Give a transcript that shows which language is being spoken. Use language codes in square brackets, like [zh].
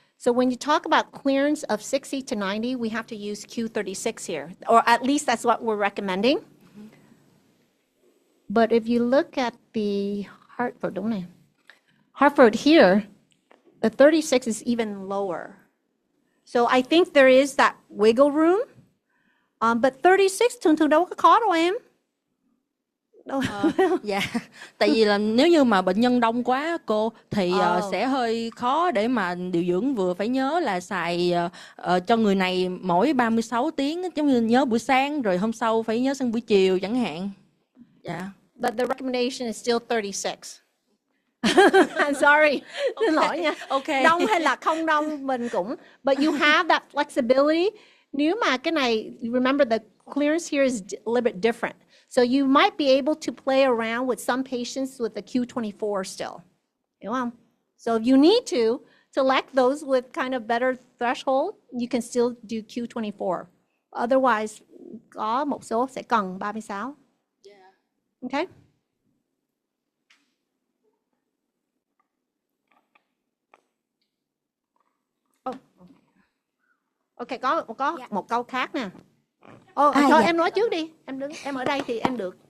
[en] So when you talk about clearance of 60 to 90, we have to use Q36 here, or at least that's what we're recommending. But if you look at the Hartford, [vi] đúng này. [en] Hartford here, the 36 is even lower. So I think there is that wiggle room. [vi] But 36 thường thường đâu có khó đâu em. Dạ, tại vì là nếu như mà bệnh nhân đông quá cô thì sẽ hơi khó để mà điều dưỡng vừa phải nhớ là xài cho người này mỗi 36 tiếng, giống như nhớ buổi sáng rồi hôm sau phải nhớ sang buổi chiều chẳng hạn. Dạ. [en] But the recommendation is still 36. I'm sorry. [vi] Xin lỗi nha. [en] Okay. [vi] Đông hay là không đông mình cũng. [en] But you have that flexibility. [vi] Nếu mà cái này, [en] remember the clearance here is a little bit different. So you might be able to play around with some patients with the Q24 still. [vi] Hiểu không? [en] So if you need to select those with kind of better threshold, you can still do Q24. [vi] Otherwise, có một số sẽ cần 36. [en] Yeah. Okay? [vi] Ok, có một câu khác nè. Thôi em nói trước đi. Em ở đây thì em được.